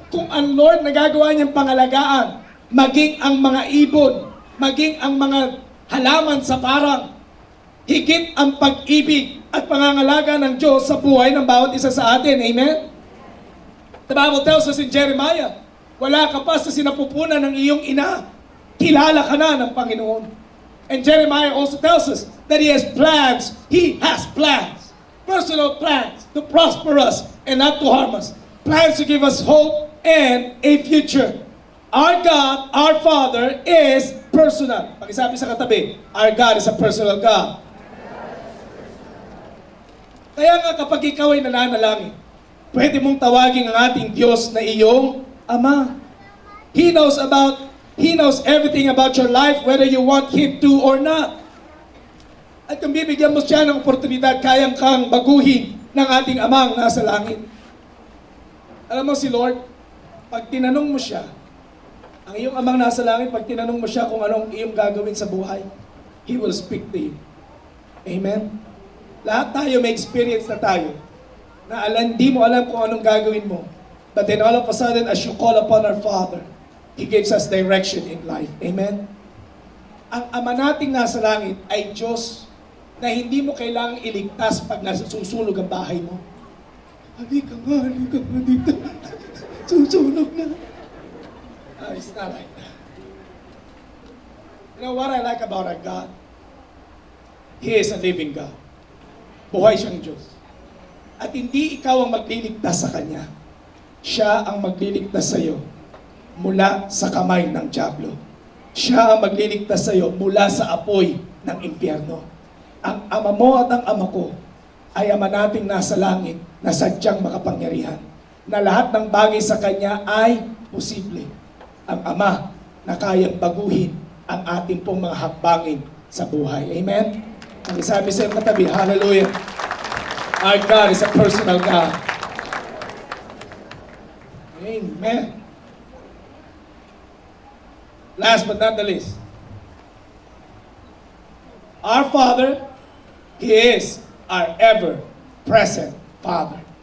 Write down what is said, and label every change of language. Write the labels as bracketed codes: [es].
[tl] Kung ang Lord nagagawa niyang pangalagaan, maging ang mga ibon, maging ang mga halaman sa parang, higit ang pag-ibig at pangangalaga ng Diyos sa buhay ng bawat isa sa atin. Amen? [en] The Bible tells us in Jeremiah, [tl] wala ka pa sa sinapupunan ng iyong ina, kilala ka na ng Panginoon. [en] And Jeremiah also tells us that He has plans. He has plans. Personal plans to prosper us and not to harm us. Plans to give us hope and a future. Our God, our Father, is personal. [tl] Pakisabi sa katabi, [en] our God is a personal God. [tl] Kaya nga kapag ikaw ay nananalangin, pwede mong tawagin ang ating Diyos na iyong Ama. [en] He knows everything about your life, whether you want Him to or not. [tl] At kung bibigyan mo siya ng oportunidad, kayang kang baguhin ng ating Amang nasa langit. Alam mo si Lord, pag tinanong mo siya, ang iyong Amang nasa langit, pag tinanong mo siya kung anong iyong gagawin sa buhay, [en] He will speak to you. [tl] Amen? Lahat tayo may experience na tayo, na hindi mo alam kung anong gagawin mo. [en] But then all of a sudden, as you call upon our Father, He gives us direction in life. Amen? [tl] Ang Ama nating nasa langit ay Diyos na hindi mo kailangang iligtas pag nasusunog ang bahay mo. Halika nga dito. Susunog na. [en] It's not like that. You know what I like about our God? He is a living God. [tl] Buhay siyang Diyos. At hindi ikaw ang magliligtas sa Kanya. Siya ang magliligtas sa iyo mula sa kamay ng dyablo. Siya ang magliligtas sa iyo mula sa apoy ng impyerno. Ang Ama mo at ang Ama ko ay Ama nating nasa langit na sadyang makapangyarihan. Na lahat ng bagay sa Kanya ay posible. Ang Ama na kayang baguhin ang ating pong mga hakbangin sa buhay. Amen? Ang isabi sa iyong katabi, hallelujah. [en] Our God is a personal God. Amen. Last but not the least, our Father, He is our ever-present Father.